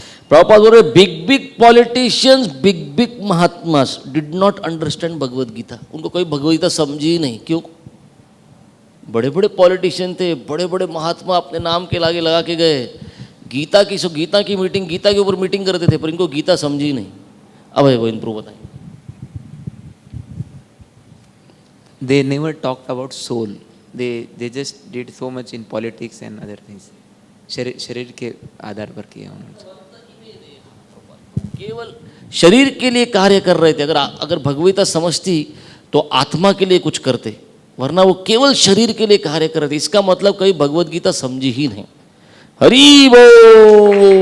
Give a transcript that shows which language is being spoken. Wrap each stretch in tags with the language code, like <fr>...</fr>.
<hi>प्रभुपाद बोल रहे</hi> <en>Big politicians, big mahatmas did not understand Bhagavad Gita.</en> <hi>उनको कोई भगवद गीता समझी ही नहीं। क्यों? बड़े बड़े पॉलिटिशियन थे, बड़े बड़े महात्मा अपने नाम के लागे लगा के गए। गीता की मीटिंग, गीता के ऊपर मीटिंग करते थे, पर इनको गीता समझी नहीं। अब है वो इनको बताएं।</hi> <en>They never talked about soul. they just did so much in politics and other things.</en> <hi>शरीर के आधार पर किया उन्होंने. केवल शरीर के लिए कार्य कर रहे थे. अगर भगवता समझती तो आत्मा के लिए कुछ करते, वरना वो केवल शरीर के लिए कार्य कर रहे थे. इसका मतलब कभी भगवद गीता समझी ही नहीं. हरि बोल.</hi>